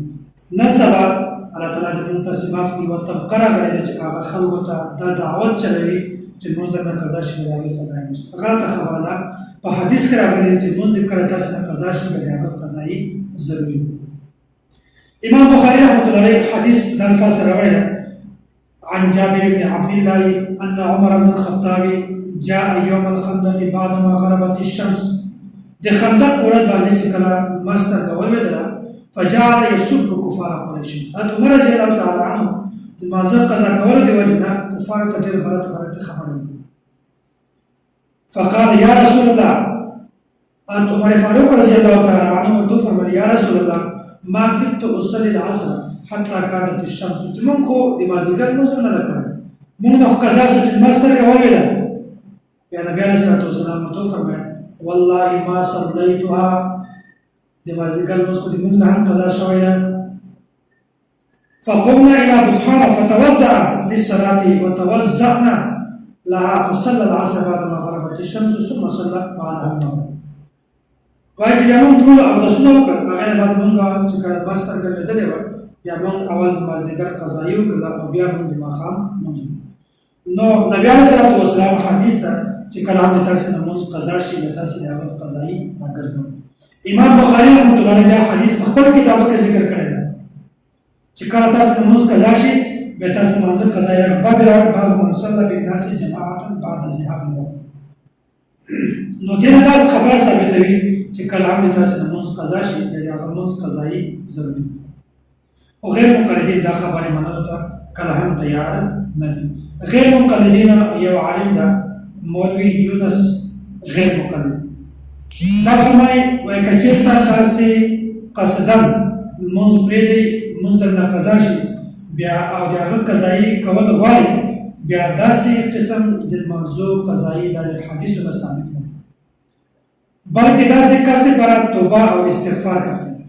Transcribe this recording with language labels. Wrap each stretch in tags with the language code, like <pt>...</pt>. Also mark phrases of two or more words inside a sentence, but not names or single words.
<ps>نن سبا</ps> <ar>الله تعالی</ar> <ps>دې موږ تاسې معاف کړي یوه طبقه راغلې ده چې هغه خلکو ته دا دعوت چلوي چې لمونځ درنه قضا شي بیا د هغې قضایي نشته. غلطه خبره ده. په حدیث کې راغلي چې لمونځ دې کله تاسې نه قضا شي بیا د هغه قضایي ضروري دی.</ps> <ar>امام بخاري رحمة الله عليه حديث</ar> <ps>دا الفاظ راوړی ده</ps> <ar>عن جابر بن عبد الله أن عمر بن الخطاب جاء يوم الخندق بعدما غربت الشمس.</ar> <ps>د خندق ورځ باندې چې کله لمر سترګه ولوېدله</ps> <ar>فجعل يسب كفار قريش.</ar> <ps>حضرت عمر</ps> <ar>رضي الله تعالى عنه</ar> <ps>د لمانځه قضا کولو د وجې نه کفارو ته ډېر غلطې خبرې وکړې.</ps> <ar>فقال يا رسول الله حضرت عمر فاروق رضي الله تعالى عنه</ar> <ps>ورته فرمایي</ps> <ar>یا رسول الله ما كنت أصلي العصر حتى كادت الشمس.</ar> <ps>چې مونږ خو د مازدیګر لمونځ نه ده کړی مونږ نه خو قضا شو چې لمر سترګه ولوېده. بیا نبي</ps> <ar>علیه الصلاة والسلام</ar> <ps>ورته وفرمایل</ps> <ar>والله ما صلیتها</ar> <ps>د مازدیګر لمونځ خو د مونږ نه هم قضا شوی ده.</ps> <ar>فقمنا إلى بطحان فتوضأ للصلاة وتوضأنا لها فصلى العصر بعدما غربت الشمس ثم صلى بعدها المغرب.</ar> <ps>وایي چې بیا مونږ ټول اودسونه وکړل هغې نه بعد مونږ چې کله لمر سترګه لوېدلې وه بیا مونږ اول د مازدیګر قضایي وکړله او بیا مونږ د ماښام لمونځ. نو نبي</ps> <ar>علیه الصلاة والسلام</ar> <ps>حدیث ته چې کله هم د تاسې نه لمونځ قضا شي د تاسې د هغه قضایي راګرځوي. امام بخاري</ps> <ar>رحمت الله علیه</ar> <ps>دا حدیث په خپل کتابو کې ذکر کړی ده چې کله تاسې د لمونځ قضا شي بیا تاسې لمانځه قضایي باب راوړي</ps> <ar>باب من صلی بالناس جماعة بعد ذهاب الوقت.</ar> <ps>نو دې نه داسې خبره ثابتوي چې کله هم د تاسې د لمونځ قضا شي بیا د هغه لمونځ قضایي ضروري دی. او غیر مقلدین دا خبرې منلو ته کله هم تیار نه دي. غیر مقلدین یو عالم ده مولوي یونس غیر مقلد دا فرمایي وایي که چېرته تاسې قصدن لمونځ پرېږدئ لمونځ درنه قضا شي بیا او د هغه قضایي کول غواړئ بیا داسې قسم د لمانځو قضایي دا د حدیثو نه ثابت نه دی بلکې داسې کس لپاره توبه او استغفار کافي ده.</ps>